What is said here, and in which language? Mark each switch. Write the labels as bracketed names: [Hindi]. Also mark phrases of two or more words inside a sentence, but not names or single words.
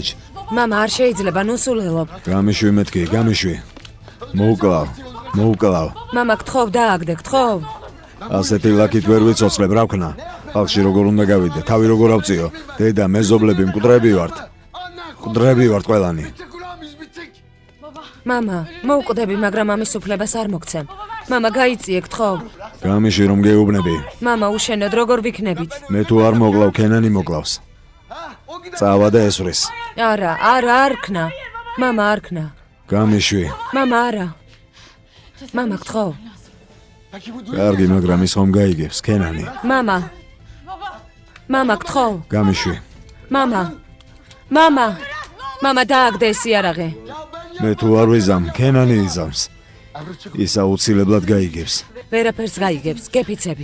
[Georgian] მამა, არ შეიძლება, ნუსულელობ. გამიშვი მეთქი, გამიშვი. მოუკლავ. მამა, გთხოვ, დააგდე, გთხოვ. ასეთი ლაკით ვერ ვიცოცხლებ, რა ვქნა? ხალხში როგორ უნდა გავიდე, თავი როგორ ავწიო? დედა, მეზობლები მკვდრები ვართ. მკვდრები ვართ ყველანი. [Turkish] Bittik ulan biz bittik. [Georgian] მამა, მოუკვდები, მაგრამ ამის უფლებას არ მოგცემ. მამა, გაიწიე, გთხოვ. გამიშვი რომ გეუბნები. მამა, უშენოდ როგორ ვიქნებით? მე თუ არ მოკლავ, ქენანი მოკლავს. [Turkish] Ha? O gider. [Georgian] წავა და ესვრის. არა, არ ქნა. მამა, არ ქნა. გამიშვი. მამა, არა. მამა, გთხოვ. [Turkish] Peki bu [Georgian] კარგი, მაგრამ ის ხომ გაიგებს, ქენანი. მამა. მამა, გთხოვ. გამიშვი. მამა. მამა. მამა, დააგდე ეს იარაღი. მე თუ არ ვიზამ, ქენანი იზამს. ის აუცილებლად გაიგებს. ვერაფერს გაიგებს, გეფიცები.